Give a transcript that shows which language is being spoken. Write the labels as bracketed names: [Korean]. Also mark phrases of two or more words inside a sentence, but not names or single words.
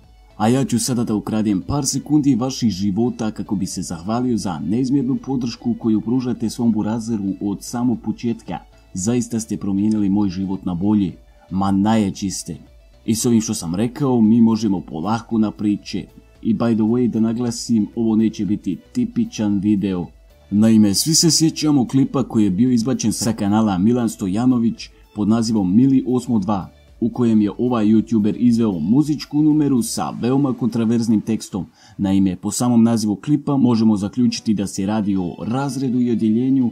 [Bosnian] A ja ću sada da ukradem par sekundi vaših života kako bi se zahvalio za neizmjernu podršku koju pružate svom burazeru od samog početka. Zaista ste promijenili moj život na bolje, ma najjači ste. I s ovim što sam rekao, mi možemo polako na priče. [English] I by the way, [Bosnian] da naglasim, ovo neće biti tipičan video. Naime, svi se sjećamo klipa koji je bio izbačen sa kanala Milan Stojanović pod nazivom Mili 82, u kojem je ovaj youtuber izveo muzičku numeru sa veoma kontraverznim tekstom. Naime, po samom nazivu klipa možemo zaključiti da se radi o razredu i odjeljenju.